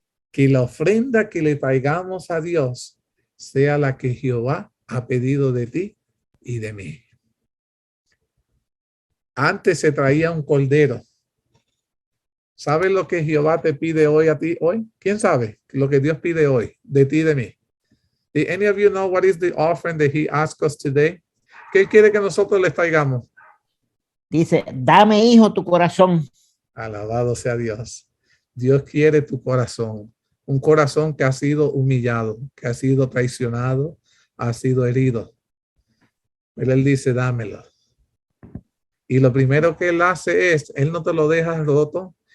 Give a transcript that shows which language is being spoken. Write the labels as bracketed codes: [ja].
[es] Que la ofrenda que le traigamos a Dios sea la que Jehová ha pedido de ti y de mí. Antes se traía un cordero. ¿Sabes lo que Jehová te pide hoy a ti hoy? ¿Quién sabe lo que Dios pide hoy de ti y de mí? [en] Did any of you know what is the offering that he asks us today? [es] ¿Qué quiere que nosotros les traigamos? Dice, dame, hijo, tu corazón. Alabado sea Dios. Dios quiere tu corazón. Un corazón que ha sido humillado, que ha sido traicionado, ha sido herido. Pero él dice, dámelo. Y lo primero que él hace es, él no te lo deja roto.